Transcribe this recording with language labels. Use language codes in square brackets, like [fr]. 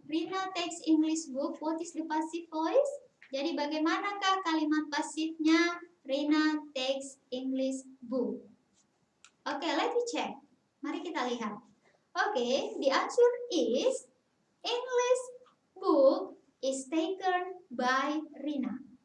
[en] Rina takes English book. What is the passive voice? [id] Jadi bagaimanakah kalimat pasifnya? [en] Rina takes English book. Okay, let me check. [id] Mari kita lihat. [en] Okay, the answer is English book is taken by Rina.